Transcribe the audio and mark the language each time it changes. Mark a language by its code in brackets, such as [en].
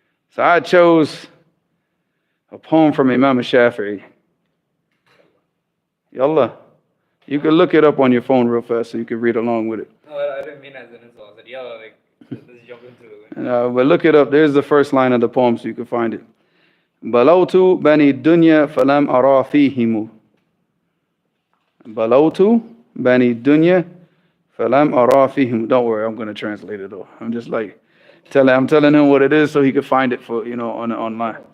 [en] So I chose a poem from Imam Shafi'i. Yallah. You can look it up on your phone real fast so you can read along with it. No, I didn't mean as an insult. I said, yalla, let's jump into it. But look it up. There's the first line of the poem so you can find it. [ar] بلوت بني الدنيا فلم أرى فيهم. بلوت بني الدنيا فلم أرى فيهم. [en] Don't worry, I'm going to translate it though. I'm just like I'm telling him what it is so he can find it for online.